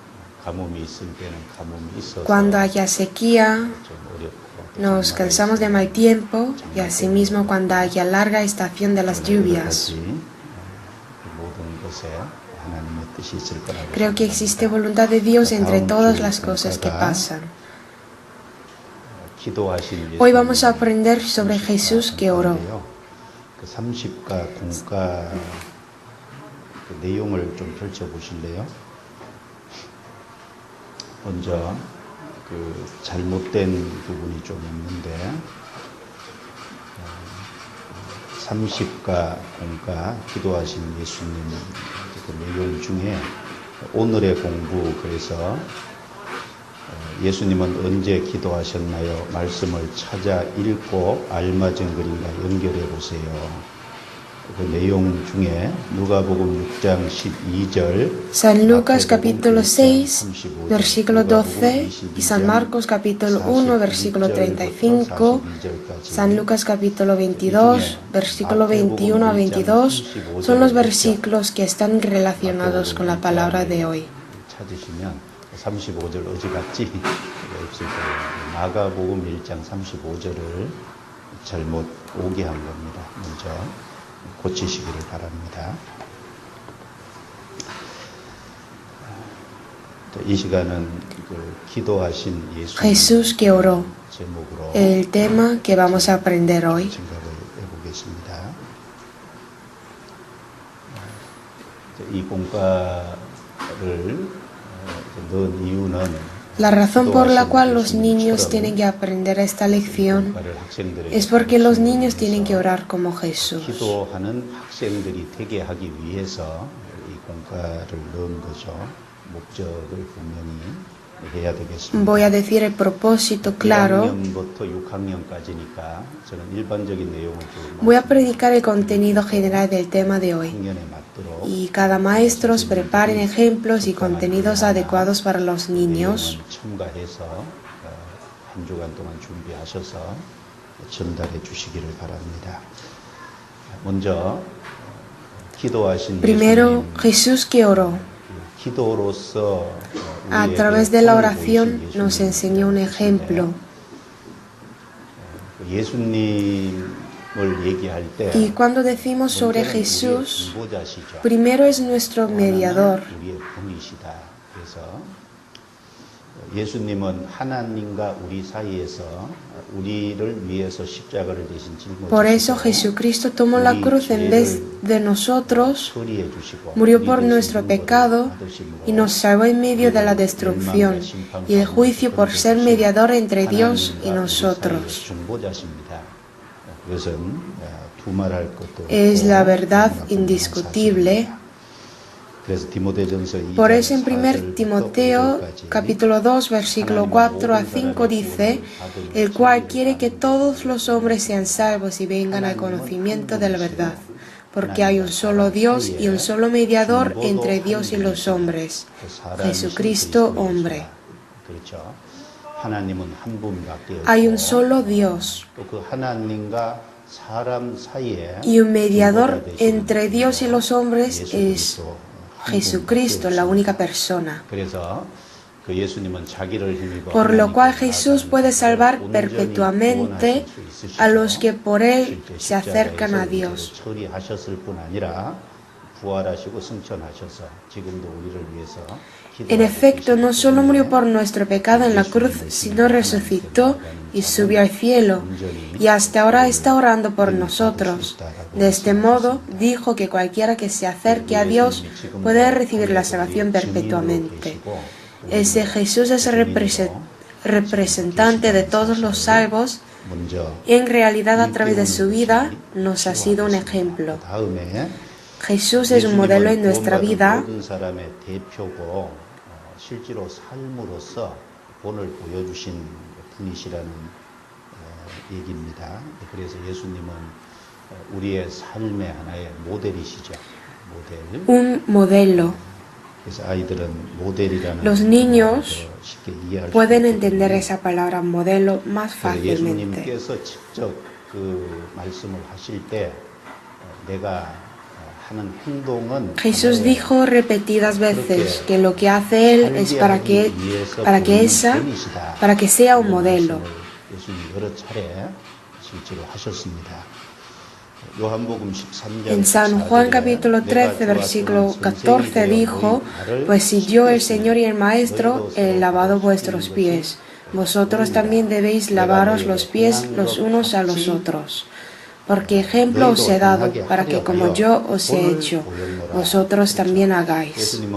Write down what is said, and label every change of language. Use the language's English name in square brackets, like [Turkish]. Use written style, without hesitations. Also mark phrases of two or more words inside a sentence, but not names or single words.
[Spanish] Cuando haya sequía, nos cansamos de mal tiempo, y asimismo cuando haya larga estación de las lluvias. Creo que existe voluntad de Dios entre todas las cosas que pasan. Hoy vamos a aprender sobre Jesús que oró. [Korean] 내용을 좀 펼쳐 보실래요? 먼저 잘못된 부분이 좀 있는데 30가 공가 기도하신 예수님 그 내용 중에 오늘의 공부 그래서 예수님은 언제 기도하셨나요? 말씀을 찾아 읽고 알맞은 그림과 연결해 보세요. 그 내용 중에 누가복음 6장 12절 [Spanish] San Lucas capítulo 6 versículo 12 y San Marcos capítulo 1 versículo 35, San Lucas capítulo 22 versículo 21 a 22 son los versículos que están relacionados con la palabra de hoy. [Korean] 찾으시면 35절 어지간히 없을 거예요. 마가복음 1장 35절을 잘못 오게 한 겁니다. 먼저 고치시기를 바랍니다. 이 시간은 기도하신 예수 [Spanish] Jesús que oró, [Korean] 제목으로 [Spanish] el tema que vamos a aprender hoy. [Korean] 생각을 해보겠습니다. 이 공과를 넣은 이유는 [Spanish] La razón por la cual los niños tienen que aprender esta lección es porque los niños tienen que orar como Jesús. [Korean] 기도하는 학생들이 되게 하기 위해서 이 공과를 넣은 거죠. 목적을 분명히 해야 되겠습니다. [Spanish] Voy a decir el propósito claro. [Korean] 1학년부터 6학년까지니까 저는 일반적인 내용을 좀 [Spanish] Voy a predicar el contenido general del tema de hoy. [Korean] 학년에 맞도록 [Spanish] Y cada maestro preparen ejemplos y contenidos adecuados para los niños. [Korean] 첨가해서 한 주간 동안 준비하셔서 전달해 주시기를 바랍니다. 먼저 기도하신 [Spanish] Primero, [Korean] 예수님, [Spanish] Jesús que oró. [Korean] 기도로서 [Spanish] A través de la oración nos enseñó un ejemplo. [Korean] 예수님을 얘기할 때 [Spanish] Y cuando decimos sobre Jesús, [Korean] 중보자시죠. [Spanish] primero es nuestro mediador. [Korean] 우리의 분이시다. 그래서 예수님은 하나님과 우리 사이에서 우리를 위해서 십자가를 대신 짊어지시고 [Spanish] Por eso Jesucristo tomó la cruz en vez de nosotros, [Korean] 처리해 주시고 [Spanish] murió por nuestro pecado y nos salvó en medio de la destrucción y el juicio por ser mediador entre Dios y nosotros. [Korean] 중보자십니다. 그것은 두말할 것도 [Spanish] Es la [Korean] 없고 [Spanish] verdad [Korean] 너무나 분명한 [Spanish] indiscutible. [Korean] 사실입니다. 그래서 디모데전서 2장 [Spanish] Por eso en 1 [Korean] 4절부터 [Spanish] Timoteo [Korean] 5절까지 [Spanish] capítulo 2 versículo 4 a 5 dice, el cual quiere que todos los hombres sean salvos y vengan al conocimiento de la verdad, porque hay un solo Dios y un solo mediador entre Dios y los hombres, Jesucristo hombre. [Korean] 그렇죠. 하나님은 한 분밖에 없고 [Spanish] Hay un solo Dios [Korean] 또 그 하나님과 사람 사이에 [Spanish] y un mediador entre Dios y los hombres es Jesucristo, la única persona. [Korean] 그래서 그 예수님은 자기를 힘입어 [Spanish] Por lo cual Jesús puede salvar perpetuamente a los que por Él se acercan a Dios. [Korean] 처리하셨을 뿐 아니라 부활하시고 승천하셔서 지금도 우리를 위해서 [Spanish] En efecto, no solo murió por nuestro pecado en la cruz, sino resucitó y subió al cielo, y hasta ahora está orando por nosotros. De este modo, dijo que cualquiera que se acerque a Dios puede recibir la salvación perpetuamente. Ese Jesús es el representante de todos los salvos y en realidad a través de su vida nos ha sido un ejemplo. [Korean] 다음에 [Spanish] Jesús es un modelo en nuestra vida. [Korean] 모든 사람의 대표고 실제로 삶으로서 본을 보여주신 분이시라는 얘기입니다. 그래서 예수님은 우리의 삶의 하나의 모델이시죠. 모델. [Spanish] Un modelo. [Korean] 그래서 아이들은 모델이라는 [Spanish] Los niños [Korean] 쉽게 이해할 수 [Spanish] pueden [Korean] 있거든요. [Spanish] entender esa palabra modelo más [Korean] 그래서 [Spanish] fácilmente. [Korean] 예수님께서 직접 그 말씀을 하실 때 내가 하는 행동은 [Spanish] Jesús dijo repetidas veces que lo que hace Él es para que sea un modelo. [Korean] 예수님 여러 차례 실제로 하셨습니다. [Spanish] En San Juan capítulo 13 versículo 14 dijo, pues si yo el Señor y el Maestro he lavado vuestros pies, vosotros también debéis lavaros los pies los unos a los otros. Porque ejemplo os he dado, para que como yo os he hecho, vosotros también hagáis.